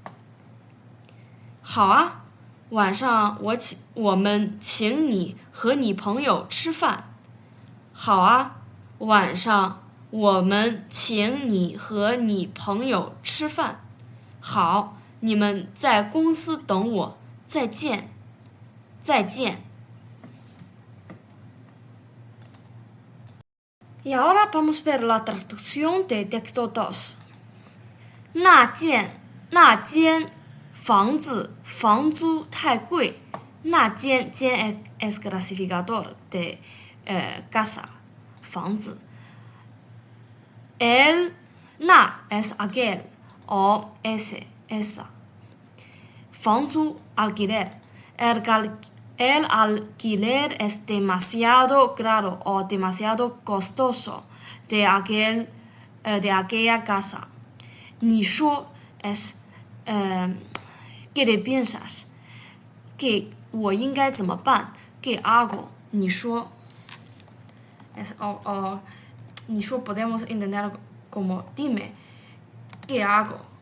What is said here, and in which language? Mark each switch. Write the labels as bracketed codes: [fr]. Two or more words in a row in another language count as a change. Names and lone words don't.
[zh] 好啊，晚上我们请你和你朋友吃饭。好啊，晚上我们请你和你朋友吃饭。好，你们在公司等我， 再见，再见。 [es] Y ahora vamos a ver la traducción de texto 2. [zh] 那间房子房租太贵。 [es] 那间 es clasificador de casa 房子。那 es aquel o esa 房租 alquiler el alquiler es demasiado caro o demasiado costoso de aquella casa. 你说 es ¿qué te piensas? ¿Qué [zh] 我应该怎么办 [es] ¿Qué hago? 你说 es o 你说 podemos entender como dime ¿qué hago?